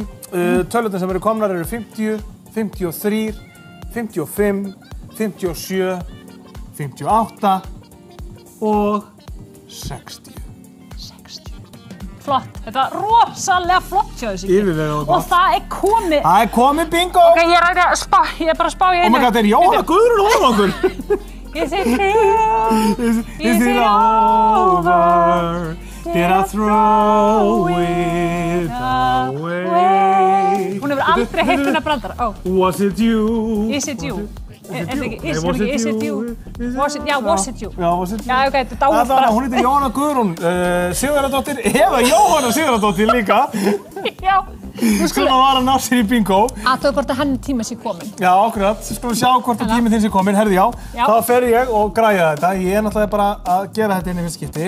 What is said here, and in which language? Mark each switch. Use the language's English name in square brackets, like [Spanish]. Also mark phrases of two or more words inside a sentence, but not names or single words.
[Icelandic] Tölurnar sem eru komnar eru 50, 53, 55, 57, 58 og 60. 60. Flott. Þetta var rosalega flott hjá þessu. Yfirvegað og gott. Og það er komið. Það er komið bingo! Ok, ég er bara að spá í einu. [English] Oh my god, [Icelandic] þetta er Jóhanna Guðrún ofan okkur! [English] Is it true? Is it over? Did I throw it away? Hún hefur aldrei heyrt hennar brandara. Was it you? Is it you? Was it you? Is it you? Was it you? Já, was it you? Já, was it you? [Icelandic] Já, ok, þetta er dáið bara. Hún heitir Jóhanna Guðrún Sigurðardóttir eða Jóhanna Sigurðardóttir líka. Já. Sem að var að ná sér í bingo. Aðtöðu hvort að henni tíma sé komin. Já, akkurat. Skulum sjá hvort að tíminn þinn sé komin. Herði, já. Þá fer ég og græja þetta. Ég er náttúrulega bara að gera þetta inn í fyrst skipti.